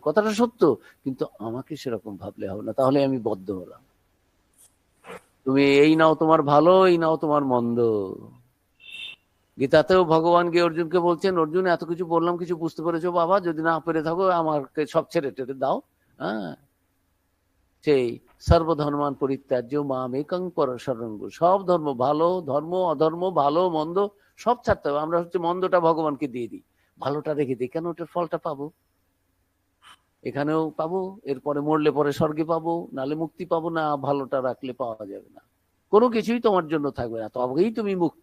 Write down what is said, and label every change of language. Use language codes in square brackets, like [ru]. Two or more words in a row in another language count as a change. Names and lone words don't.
[bn] কথাটা সত্য, কিন্তু আমাকে সেরকম ভাবলে হবে না, তাহলে আমি বদ্ধ হলাম। তুমি এই নাও তোমার ভালো, এই নাও তোমার মন্দ। গীতাতেও ভগবান গিয়ে অর্জুনকে বলছেন, অর্জুন এত কিছু বললাম, কিছু বুঝতে পেরেছো বাবা? যদি না পেরে থাকো আমাকে সব ছেড়ে টেরে দাও। হ্যাঁ, সেই [sa] সর্বধর্মান পরিত্যাজ্য মাম একং শরণং, [bn] সব ধর্ম, ভালো ধর্ম, অধর্ম, ভালো মন্দ সব ছাড়তে হবে। আমরা হচ্ছে মন্দটা ভগবানকে দিয়ে দিই, ভালোটা রেখে দিই। কেন? ওটার ফলটা পাবো, এখানেও পাবো, এরপরে মরলে পরে স্বর্গে পাবো, নালে মুক্তি পাবো না। ভালোটা রাখলে পাওয়া যাবে না, কোনো কিছুই তোমার জন্য থাকবে না, তবেই তুমি মুক্ত।